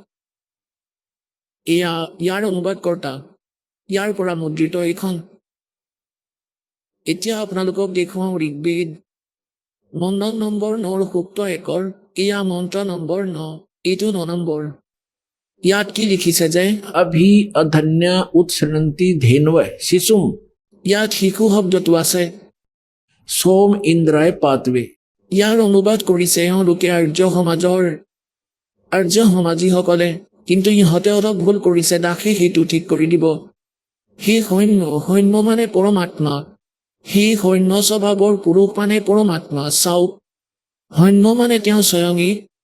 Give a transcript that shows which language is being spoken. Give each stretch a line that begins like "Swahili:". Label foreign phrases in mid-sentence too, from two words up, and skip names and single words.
Assamese: এয়া ইয়াৰ অনুবাদকৰ্তা ইয়াৰ পৰা মুদ্ৰিত এইখন এতিয়া আপোনালোকক দেখুৱাওঁ ঋগ্বেদ মণ্ডল নম্বৰ 9 সূক্ত 1 এয়া মন্ত্ৰ নম্বৰ 9 এইটো 9 নম্বৰ ইয়াত কি লিখিছে যে
Sanskrit: अभी अधन्या उत्सृणन्ति धेनव शिशुम
Assamese: ইয়াত শিশু শব্দটো আছে
Sanskrit: सोम इंद्राय पातवे।
Assamese: ইয়াৰ অনুবাদ কৰিছে এওঁলোকে আৰ্য সমাজীসকলে কিন্তু ইহঁতে অলপ ভুল কৰিছে দাসে সেইটো ঠিক কৰি দিব সেই সৈন্য মানে পৰমাত্মা সেই সৈন্য স্বভাৱৰ পুৰুষ মানে পৰমাত্মা চাওক সৈন্য মানে তেওঁ স্বয়ংই